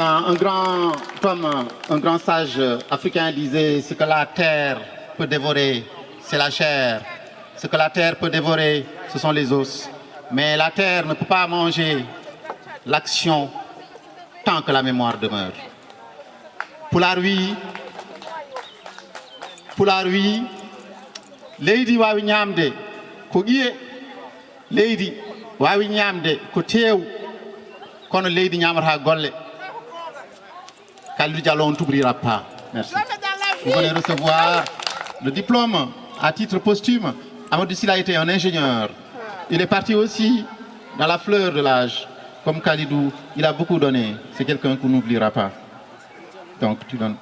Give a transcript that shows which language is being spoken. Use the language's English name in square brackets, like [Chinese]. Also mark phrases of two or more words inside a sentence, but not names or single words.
[French] Un grand sage africain disait, ce que la terre peut dévorer, c'est la chair. Ce que la terre peut dévorer, ce sont les os. Mais la terre ne peut pas manger l'action tant que la mémoire demeure. [Fula] Pulaar wi leydi wawi ñamde ko ƴiye leydi wawi ñamde ko teew kono leydi ñamata golle. [French] Kalidou Diallo, on ne t'oubliera pas. Merci. Vous venez recevoir le diplôme à titre posthume. Amadou Sylla était un ingénieur. Il est parti aussi dans la fleur de l'âge. Comme Kalidou, il a beaucoup donné. C'est quelqu'un qu'on n'oubliera pas. Donc tu donnes.